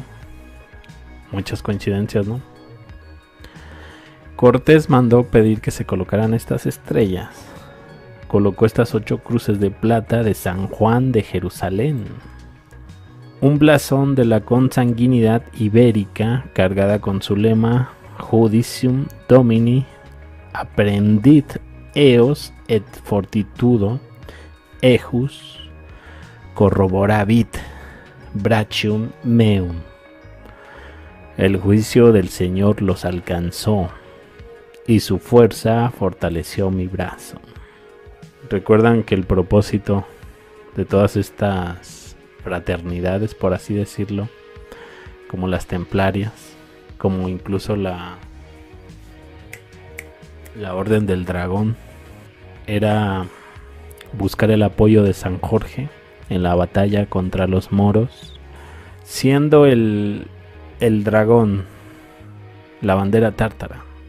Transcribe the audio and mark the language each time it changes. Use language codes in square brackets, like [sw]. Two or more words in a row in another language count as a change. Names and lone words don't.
[es] Muchas coincidencias, ¿no? Cortés mandó pedir que se colocaran estas estrellas. Colocó estas 8 cruces de plata de San Juan de Jerusalén. Un blasón de la consanguinidad ibérica cargada con su lema [la] Judicium Domini apprendit eos et fortitudo ejus corroboravit brachium meum. [es] El juicio del Señor los alcanzó y su fuerza fortaleció mi brazo. Recuerdan que el propósito de todas estas fraternidades, por así decirlo, como las templarias, como incluso la Orden del Dragón, era buscar el apoyo de San Jorge en la batalla contra los moros, siendo el dragón la bandera tártara.